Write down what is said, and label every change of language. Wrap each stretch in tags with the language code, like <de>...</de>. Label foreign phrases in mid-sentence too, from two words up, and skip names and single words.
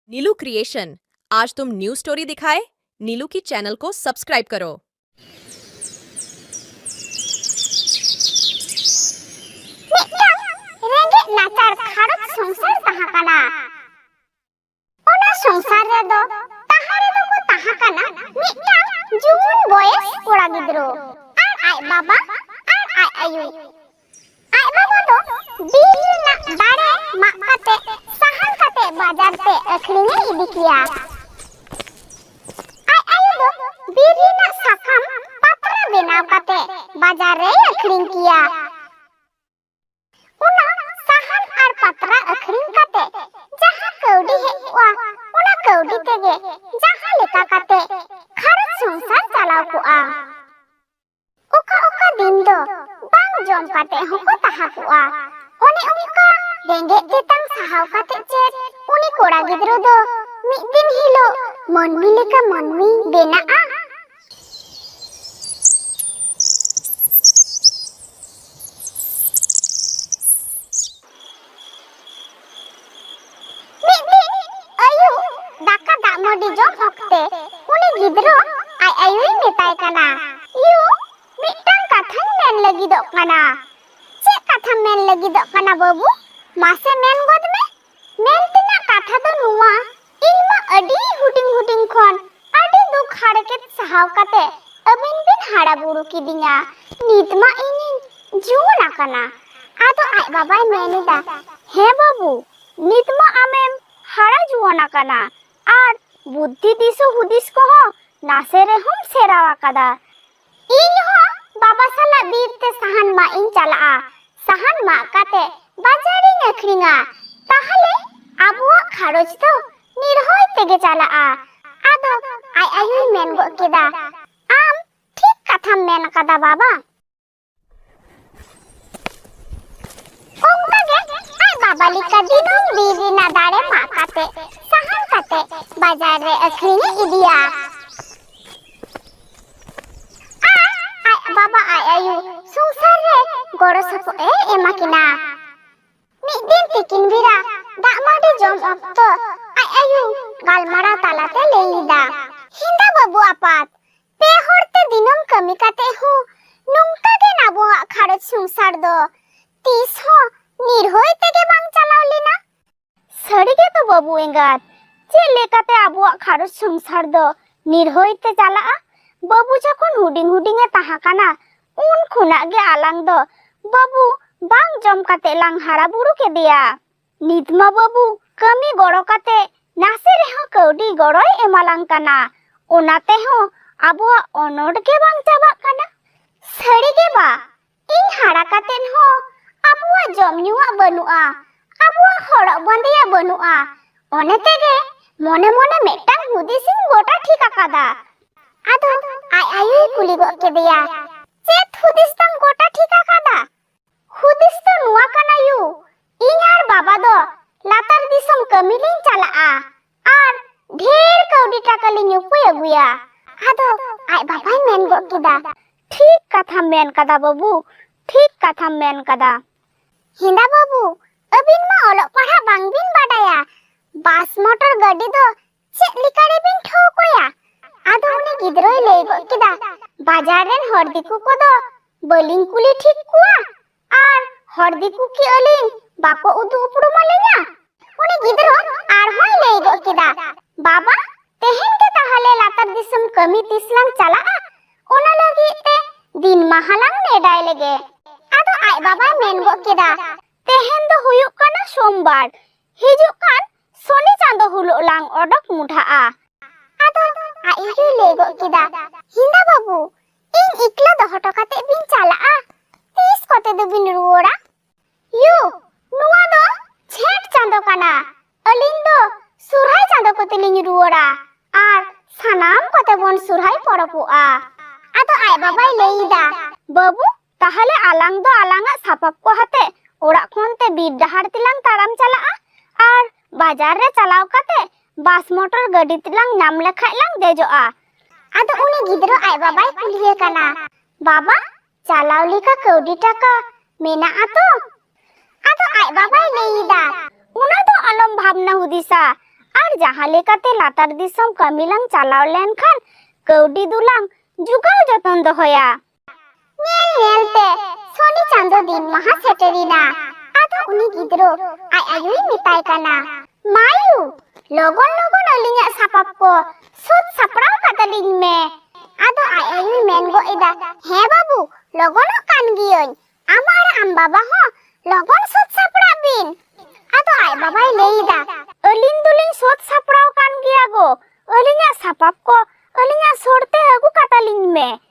<hi>नीलू क्रिएशन, आज तुम</hi> <en>new story</en> <hi>दिखाए। नीलू की चैनल को सब्सक्राइब करो।</hi> <hoc>रेंगेज नाचार खारत संसार ताहा काना ओना संसार रे दो ताहारे दो को ताहा काना मिटांग जुन बयस कोड़ा गिद्रो आर आय बाबा आर आय आयु आय बाबा दो बीर ना दारे mak kate sahan kate bazar te akhrinya idi kiya आय आयु दो बीर ना sakam patra benaw kate bazar re akhring kiya उना साहन आर पत्रा अखरिंग काते जहां कौडी हेवा उना कौडी तेगे जहां लेका काते खरच संसार चलाव कुआ ओका ओका दिन दो बांग जम काते हको ताहा कुआ ओने उनका रेंगे तेतांग साहाव काते चेत उनी कोड़ा गिद्रो दो मिद दिन हिलो मनमी लेका मनमी बेनाआ मोडी जम ओक्ते उनी गिद्रो आय आयुई मेताय काना यू मिटांग कथान मेन लगिदो काना चे कथा मेन लगिदो काना बाबू मासे मेन गोद में मेन तिना कथा दो नुवा इनमा अडी हुटिंग हुटिंग खन अडी दुख हाड़के सहाव काते अबिन बिन हाड़ा बुरु किदिया नीतमा इनी जुना काना आदो आय बाबाय मेनिदा हे बाबू नीतमा आमेम हाड़ा जुना काना आर बुद्धि दिसो हुदिस को हो नासे रे हम सेरावा कदा इन हो बाबा साला बीर ते सहन मा इन चला सहन मा काते बाजारी अखरिंगा ताहले आबुआ खरच तो निर्होय तेगे चला आदो आय आयु मेन गो केदा आम ठीक कथा मेन कदा बाबा ओंकागे आय बाबा लिका दिनो बीरी ना दारे मा काते सहन काते बाजार रे अखरिंगे इदिया आय बाबा आय आयु संसार रे गड़ो सपो एमा किना मिद दिन तिकिन बिरा दामाडी जम अक्तो आय आयु गालमारा तालाते लेइदा हिंदा बाबू आपात पे हरते दिनम कमी काते हो नोंका गे नाबोआ खारज संसार दो तीस हो निर्होय तेगे बांग चलावलिना सड़ीगे तो बाबू एंगात चे लेकाते आबुआ खारज संसार दो निर्होय ते चला बाबू जखन हुडिंग हुडिंग ए ताहा काना उन खुना गे आलांग दो बाबू बांग जम काते लांग हाड़ा बुरु के दिया नितमा बाबू कमी गड़ो काते नासे रेहो कौडी गड़ोय एमालांग काना ओनाते हो आबुआ अनोड के बांग चाबा काना सड़ीगे बा इन हाड़ा कातेन हो आबुआ जम नुआ बनुआ आबुआ हड़ो बंदिया बनुआ ओने तेगे मने मने मेटांग हुदिसिन गोटा ठीक आकादा आदो आय आयु कुली गो के दिया चेत हुदिस तंग गोटा ठीक आकादा हुदिस तो नुआ काना यू इन आर बाबा दो लातार दिसम कमिलिन चला आर ढेर कौडी टाका लिन उपुय अगुया आदो आय बाबाय मेन गो केदा ठीक कथा मेन कदा बाबू ठीक कथा मेन कदा हिंदा बाबू अबिन मा ओलो पढ़ा बांगबिन बाडाया बास मोटर गाड़ी दो चेक लिकारे बिन ठोकोया आदो उनी गिद्रोय लेय गो केदा बाजार रेन हर दिकु को दो बलिंग कुली ठीक कुआ आर हर दिकु की अलिंग बाको उदु उपड़ु मालेना उनी गिद्रो आर होय लेय गो केदा बाबा तेहेन के ताहले लातार दिसम कमी तिसलांग चला ओना लगी ते दिन महालांग नेडाय लेगे आदो आय बाबा मेन गो केदा तेहेन दो हुयुक काना सोमवार हिजुक कान सोनी चांदो हुलो लांग ओडक मुठा आदो आयु लेगो किदा हिंदा बाबू इन इकला दहटो काते बिन चला तीस कते दो बिन रुओड़ा यू नुआ दो छेट चांदो काना अलिन दो सुरहाय चांदो कते लिन रुओड़ा आर सानाम कते बोन सुरहाय पड़पुआ आदो आय बाबाय लेइदा बाबू ताहले आलांग दो आलांगा सापाप को हाते ओड़ा कोनते बीर डहार तिलांग ताराम चला आर बाजार रे चलाव काते बास मोटर गाड़ी तिलांग नाम लेखाय लांग देजोआ आदो उनी गिद्रो आय बाबाय कुलिये काना बाबा चलाव लिका कौडी टाका मेना आतो आदो आय बाबाय लेइदा उना दो अलम भावना हुदिसा আর jaha lekate latar disom kami lang chalaw lenkhan kaudi dulang jugaw joton dohoya nyel nyelte soni chando din maha seterina ado uni gidro ay ayui mitay kana mayu logon logon alinya sapap ko sud sapraw kataling me ado ay ayui mengo ida he babu logono kan giyon amar am baba ho logon sud saprabin ado ay babay leida alin duling sud sapraw kan giya go alinya sapap ko alinya sorte agu kataling me</hoc>